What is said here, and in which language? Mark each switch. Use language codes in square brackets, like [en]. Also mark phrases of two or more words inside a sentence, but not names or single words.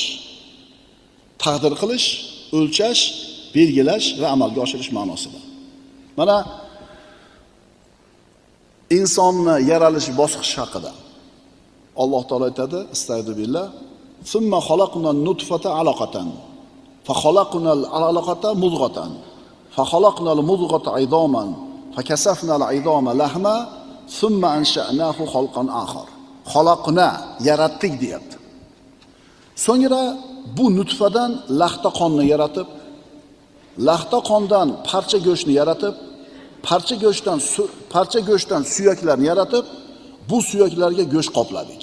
[uz] Taqdir qilish, o'lchash, belgilash va amalga oshirish ma'nosida. Mana insonni yaralish bosqichi haqida Alloh taolo aytadi, astagfirullah, [ar] "ثم خلقنا النطفة علقة, فخلقنا العلقة مضغة فخلقنا المضغة عظاما فكسونا العظام لحما ثم أنشأناه خلقا آخر." [uz] Xalaqna, yaratdik deyapti. So'ngra bu nutfadan laxta qonni yaratib, laxta qondan parcha go'shtni yaratib, parcha go'shtdan suyaklarni yaratib, bu suyaklarga go'sht qopladik.